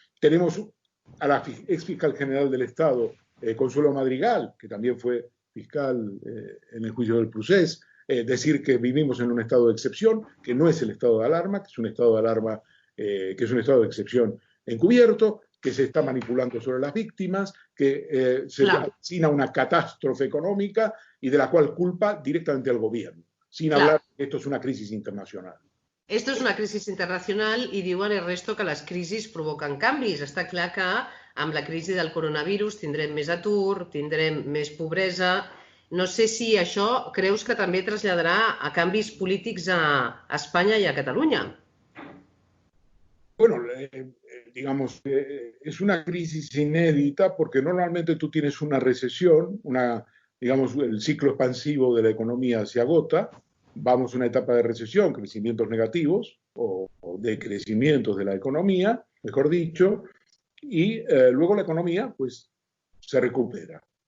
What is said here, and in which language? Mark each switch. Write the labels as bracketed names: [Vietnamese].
[Spanish] Tenemos a la ex fiscal general del Estado, Consuelo Madrigal, que también fue fiscal en el juicio del Procés, decir que vivimos en un estado de excepción, que no es el estado de alarma, que es un estado de alarma, que es un estado de excepción encubierto, que se está manipulando sobre las víctimas, que se avecina una catástrofe económica y de la cual culpa directamente al gobierno, sin hablar de que esto es una crisis internacional. [Catalan] Esto és una crisi internacional i diuen Ernesto que les crisis provoquen canvis. Està clar que amb la crisi del coronavirus tindrem més atur, tindrem més pobresa. No sé si això creus que també traslladarà a canvis polítics a Espanya i a Catalunya. [Spanish] Bueno, digamos, es una crisis inédita porque normalmente tú tienes una recesión, digamos, el ciclo expansivo de la economía se agota. Vamos a una etapa de recesión, crecimientos negativos o decrecimientos de la economía, mejor dicho, y luego la economía pues se recupera.